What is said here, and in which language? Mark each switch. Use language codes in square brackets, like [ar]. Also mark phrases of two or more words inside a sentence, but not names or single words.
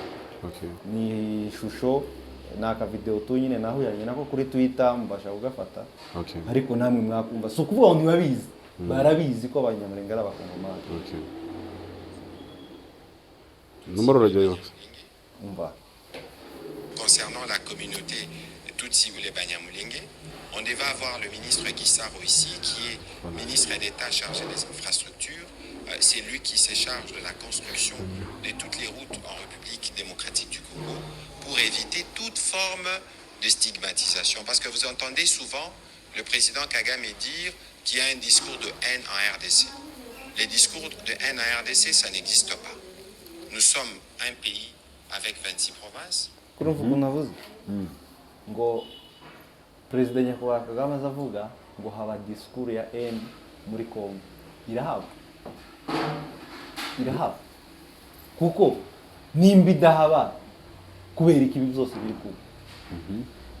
[rw] Okay, ni shusho naka video tu nyine naho yanye nako kuri Twitter mbasha kugafata. Okay, ariko namwe mwakumva so kuvuga ngo ntibabizi. Barabizi ko abanyamurenge ari abakongomani. Okay, numero rajyayo umva. [fr] Concernant la communauté Tutsi ou les Banyamulenge, on devait avoir le ministre Gisaro ici, qui est ministre d'État chargé des infrastructures. C'est lui qui se charge de la construction de toutes les routes en République démocratique du Congo pour éviter toute forme de stigmatisation. Parce que vous entendez souvent le président Kagame dire qu'il y a un discours de haine en RDC. Les discours de haine en RDC, ça n'existe pas. Nous sommes un pays avec 26 provinces. [rw] Ngo Perezida Nyakubahwa Kagame azavuga ngo haba discours ya haine muri Kongo. Irahaba kuko nimba idahaba kubera iki byose biri kuba.